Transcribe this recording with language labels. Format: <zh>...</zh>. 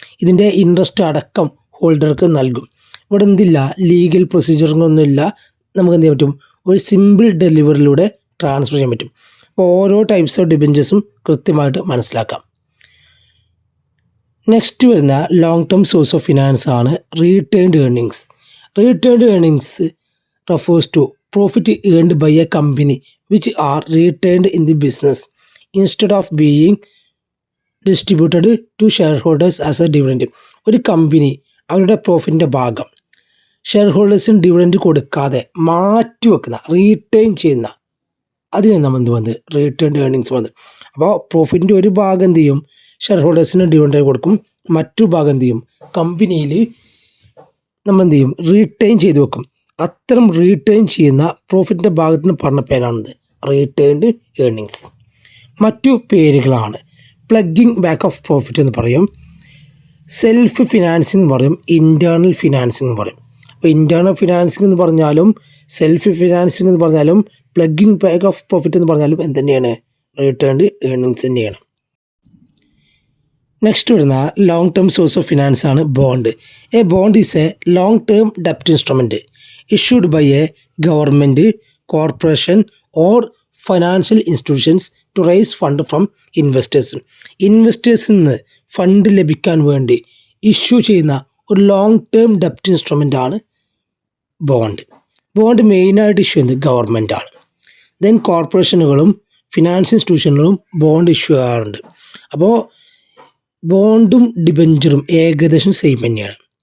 <ml>ഇതിൻ്റെ ഇൻട്രസ്റ്റ് അടക്കം ഹോൾഡർക്ക് നൽകും. ഇവിടെ എന്തില്ല, ലീഗൽ പ്രൊസീജിയറുകളൊന്നുമില്ല. നമുക്ക് എന്ത് ചെയ്യാൻ പറ്റും, ഒരു സിമ്പിൾ ഡെലിവറിയിലൂടെ ട്രാൻസ്ഫർ ചെയ്യാൻ പറ്റും. അപ്പോൾ ഓരോ ടൈപ്സ് ഓഫ് ഡിബഞ്ചേഴ്സും കൃത്യമായിട്ട് മനസ്സിലാക്കാം. നെക്സ്റ്റ് വരുന്ന long term source of finance ആണ് retained earnings.</ml> <en>Retained earnings refers to profit earned by a company which are retained in the business instead of being distributed to shareholders as a dividend.</en> <ml>ഒരു company അവരുടെ പ്രോഫിറ്റിൻ്റെ ഭാഗം share ഹോൾഡേഴ്സിന് dividend കൊടുക്കാതെ മാറ്റി വെക്കുന്ന, retain ചെയ്യുന്ന, അതിനെ നമ്മൾ എന്ത് വന്നത് റീറ്റേൺഡ് ഏർണിങ്സ് വന്നത്. അപ്പോൾ പ്രോഫിറ്റിൻ്റെ ഒരു ഭാഗം എന്ത് ചെയ്യും, ഷെയർ ഹോൾഡേഴ്സിന് ഡിവിഡൻഡ് കൊടുക്കും, മറ്റു ഭാഗം എന്ത് ചെയ്യും, കമ്പനിയിൽ നമ്മൾ എന്ത് ചെയ്യും, റീറ്റെയിൻ ചെയ്ത് വെക്കും. അത്തരം റീറ്റെയിൻ ചെയ്യുന്ന പ്രോഫിറ്റിൻ്റെ ഭാഗത്തിന് പറഞ്ഞ പേരാണിത് റീറ്റേൺഡ് ഏർണിങ്സ്. മറ്റു പേരുകളാണ് പ്ലഗിങ് ബാക്ക് ഓഫ് പ്രോഫിറ്റ് എന്ന് പറയും, സെൽഫ് ഫിനാൻസിങ് എന്ന് പറയും, ഇൻറ്റേർണൽ ഫിനാൻസിങ് എന്ന് പറയും. അപ്പോൾ ഇൻറ്റേർണൽ ഫിനാൻസിങ് എന്ന് പറഞ്ഞാലും സെൽഫ് ഫിനാൻസിങ് എന്ന് പറഞ്ഞാലും പ്ലഗിങ് ബാക്ക് ഓഫ് പ്രോഫിറ്റ് എന്ന് പറഞ്ഞാലും എന്ത് തന്നെയാണ്, റീറ്റേൺഡ് ഏർണിങ്സ് തന്നെയാണ്. നെക്സ്റ്റ് വരുന്ന long term source of finance ആണ് bond.</ml> <en>A bond is A long term ഡെപ്റ്റ് instrument issued by a government, corporation or financial institutions to raise fund from investors.</en> <ml>ഇൻവെസ്റ്റേഴ്സിൽ നിന്ന് fund ലഭിക്കാൻ വേണ്ടി ഇഷ്യൂ ചെയ്യുന്ന ഒരു long term ഡെപ്റ്റ് instrument ആണ് bond. Bond മെയിനായിട്ട് issue ചെയ്യുന്നത് ഗവൺമെൻറ്റാണ്. Then കോർപ്പറേഷനുകളും finance ഇൻസ്റ്റിറ്റ്യൂഷനുകളും bond issue ചെയ്യാറുണ്ട്. അപ്പോൾ ബോണ്ടും ഡിബഞ്ചറും ഏകദേശം സെയിം തന്നെയാണ്.</ml>